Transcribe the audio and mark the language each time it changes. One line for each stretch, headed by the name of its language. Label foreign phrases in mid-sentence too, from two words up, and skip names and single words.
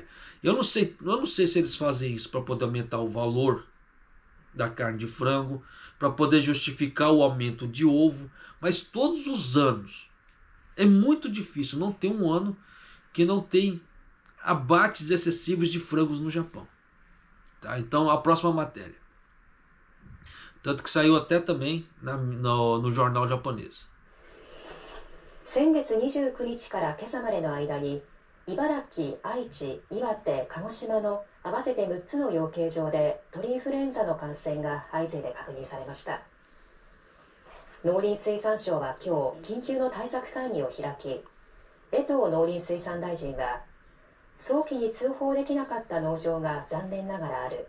Portuguese: Eu não sei se eles fazem isso para poder aumentar o valor da carne de frango, para poder justificar o aumento de ovo, mas todos os anos é muito difícil não ter um ano que não tem abates excessivos de frangos no Japão. Tá? Então a próxima matéria, tanto que saiu até também no jornal japonês.
Japanese: 先月29日から今朝までの間に茨城、愛知、岩手、鹿児島の合わせて6つの養鶏場で鳥インフルエンザの感染が相次いで確認されました。農林水産省は今日緊急の対策会議を開き、江藤農林水産大臣は早期に通報できなかった農場が残念ながらある。